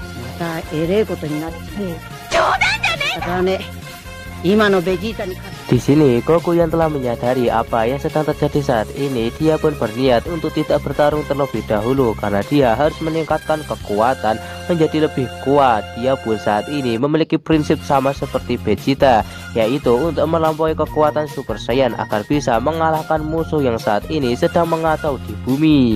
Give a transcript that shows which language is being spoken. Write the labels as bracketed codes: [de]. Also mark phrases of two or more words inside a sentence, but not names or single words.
[ja] またえれえことになって。冗談じゃねえ。だからね、今のベジータに勝つ。 [id] Di sini Goku yang telah menyadari apa yang sedang terjadi saat ini, dia pun berniat untuk tidak bertarung terlebih dahulu karena dia harus meningkatkan kekuatan menjadi lebih kuat. Dia pun saat ini memiliki prinsip sama seperti Vegeta, yaitu untuk melampaui kekuatan Super Saiyan agar bisa mengalahkan musuh yang saat ini sedang mengacau di bumi.